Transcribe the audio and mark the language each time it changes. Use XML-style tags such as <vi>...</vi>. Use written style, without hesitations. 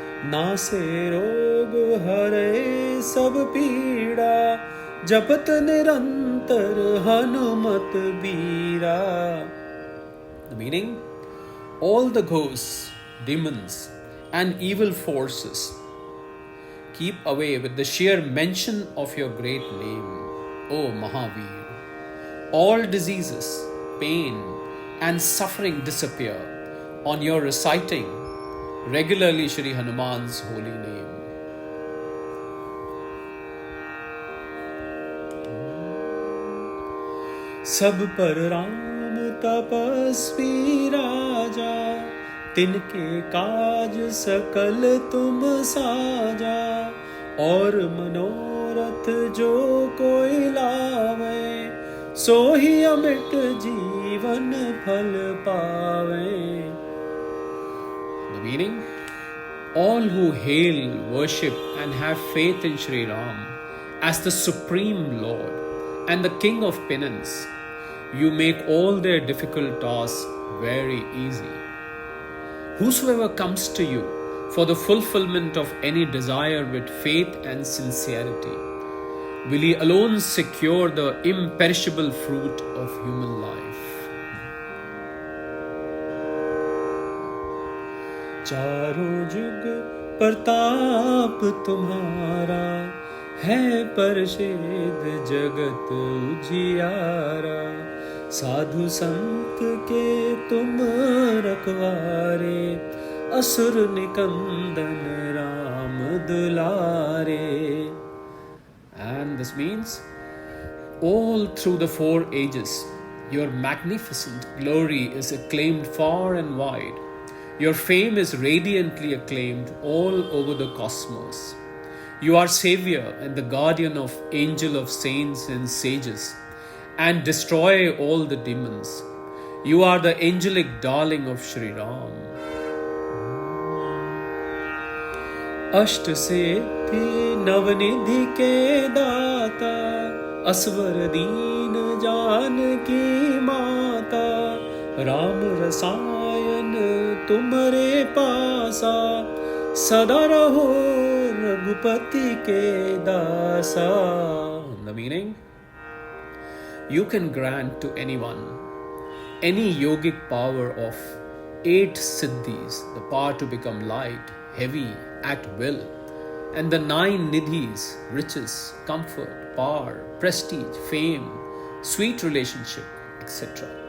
<awa>नासे रोग हरे सब पीड़ा, जपत निरंतर हनुमत बीरा.</awa> <en>The meaning? All the ghosts, demons, and evil forces keep away with the sheer mention of your great name, O Mahavir. All diseases, pain, and suffering disappear on your reciting regularly Shri Hanuman's holy name.</en> <awa>सब पर राम तपस्वी राजा, तिनके काज सकल तुम साजा. और मनोरथ जो कोई लावे, सो ही अमिट जीवन फल पावे.</awa> <en>The meaning? All who hail, worship and have faith in Shri Ram as the Supreme Lord and the King of Penance, you make all their difficult tasks very easy. Whosoever comes to you for the fulfillment of any desire with faith and sincerity, will he alone secure the imperishable fruit of human life.</en> <awa>चारों जुग प्रताप तुम्हारा, है परषेद जगत उजियारा. साधु संत के तुम रखवारे, असुर निकंदन राम दुलारे.</awa> <en>And this means all through the 4 ages, your magnificent glory is acclaimed far and wide. Your fame is radiantly acclaimed all over the cosmos. You are Savior and the guardian of angel of saints and sages, and destroy all the demons. You are the angelic darling of Sri Ram.</en> <awa>अष्ट सिद्धि नवनिधि के दाता, असवर दीन जानकी माता, राम रसायन तुम्हारे पासा, सदा रहो रघुपति के दासा.</awa> <en>The meaning? You can grant to anyone any yogic power of 8 siddhis, the power to become light, heavy, at will, and the 9 nidhis, riches, comfort, power, prestige, fame, sweet relationship, etc.</en>